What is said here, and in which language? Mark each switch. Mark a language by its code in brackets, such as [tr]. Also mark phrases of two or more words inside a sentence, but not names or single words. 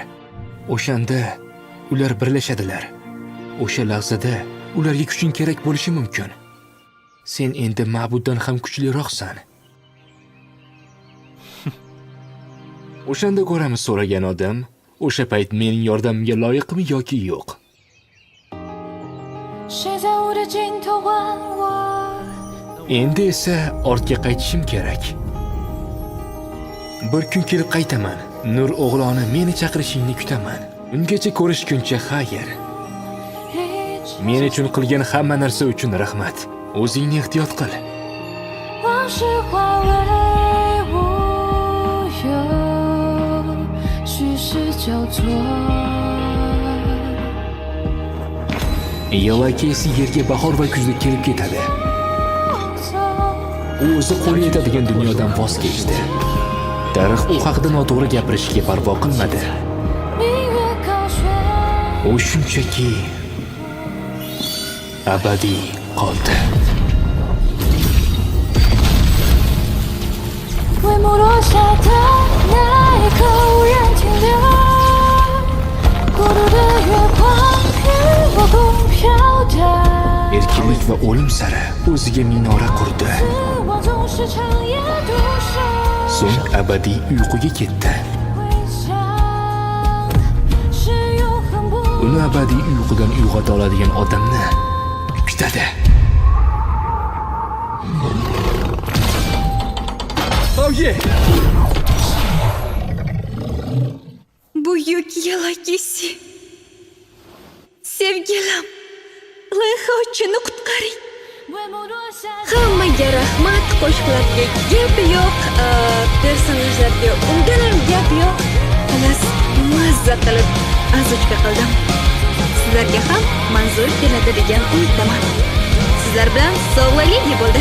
[uz] O'shanda ular birlashadilar. O'sha lahzada ularga kuching kerak bo'lishi mumkin. Sen endi ma'buddan ham kuchliroqsan. O'shanda ko'ramiz, so'ragan odam, o'sha payt mening yordamimga loyiqmi yoki yo'q. [zh] 谁在我的尽头问我？ [uz] Endi esa ortga qaytishim kerak. Bir kun kelib qaytaman. Nur o'g'loni, meni chaqirishingni kutaman. Ungacha ko'rishguncha xayr. Men uchun qilgan hamma narsa uchun rahmat. O'zingni ehtiyot qil. [zh] 往事化为乌有，虚实交错。 [uz] Yella Casey yerga bahor va kuzda kelib ketadi. U o'zi qo'li yetadigan dunyodan voz kechdi. Tarix u haqida noto'g'ri gapirishga parvo qilmadi. [zh] 明月高悬， [uz] U shunchaki abadiy qoldi. [zh] 帷幕落下的那一刻无人停留，孤独的月光与我共飘荡。 [uz] Erkinlik va o'lim sari o'ziga minora qurdi. [zh] 死亡总是长夜独守， [uz] So'ng abadiy uyquga ketdi. [zh] 回想是永恒不 [uz] Uni abadiy uyqudan uyg'ota oladigan odamni kutadi. [en] Oh yeah! [uz] Buyuk Yella Casey. Sevgilim, loyiha uchun qutqaring. [zh] 帷幕落下。 [uz] Hammaga rahmat, qo'shiqlarga gap yo'q, personajlarga undan ham gap yo'q. Xullas, mazza qilib azuchka qildim. Sizlarga ham manzur keladi degan umiddaman. Sizlar bilan sog'lig'li bo'ldi.